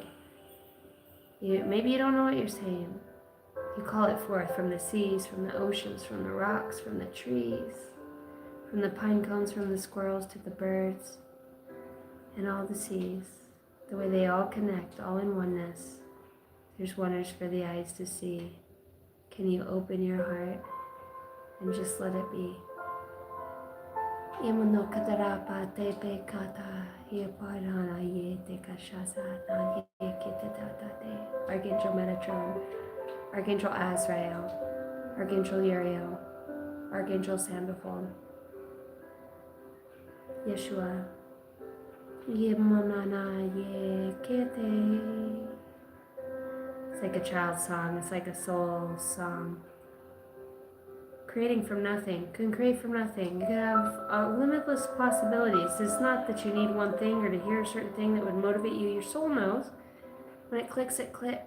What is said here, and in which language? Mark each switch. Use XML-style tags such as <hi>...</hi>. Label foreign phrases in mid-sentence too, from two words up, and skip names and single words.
<en>Maybe you don't know what you're saying. You call it forth from the seas, from the oceans, from the rocks, from the trees, from the pine cones, from the squirrels to the birds, and all the seas. The way they all connect, all in oneness. There's wonders for the eyes to see. Can you open your heart and just let it be? Imuno kadarapa te pe kata ye parana ye te kashasa na ye kitata te. Archangel Metatron, Archangel Azrael, Archangel Uriel, Archangel Sandalphon, Yeshua, Yemonana ye kete. It's like a child's song. It's like a soul song. Creating from nothing. Can create from nothing. You can have limitless possibilities. It's not that you need one thing or to hear a certain thing that would motivate you. Your soul knows. When it clicks, it clicks.</en>